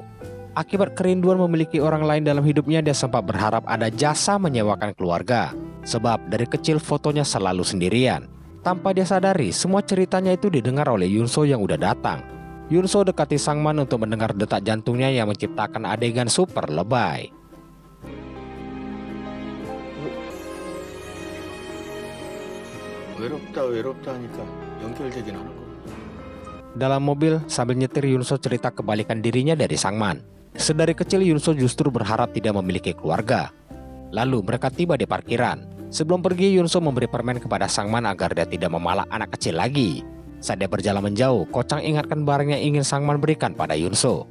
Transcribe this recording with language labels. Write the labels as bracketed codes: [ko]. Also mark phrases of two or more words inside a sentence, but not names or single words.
[id] Akibat kerinduan memiliki orang lain dalam hidupnya, dia sempat berharap ada jasa menyewakan keluarga. Sebab dari kecil fotonya selalu sendirian. Tanpa dia sadari, semua ceritanya itu didengar oleh Yunso yang udah datang. Yunso dekati Sangman untuk mendengar detak jantungnya yang menciptakan adegan super lebay. [ko] 외롭다 하니까 연결되긴 하는 거. [id] Dalam mobil, sambil nyetir Yunso cerita kebalikan dirinya dari Sangman. Sedari kecil Yunso justru berharap tidak memiliki keluarga. Lalu mereka tiba di parkiran. Sebelum pergi, Yunso memberi permen kepada Sangman agar dia tidak memalak anak kecil lagi. Saat dia berjalan menjauh, Kocang ingatkan barang yang ingin Sangman berikan pada Yunso.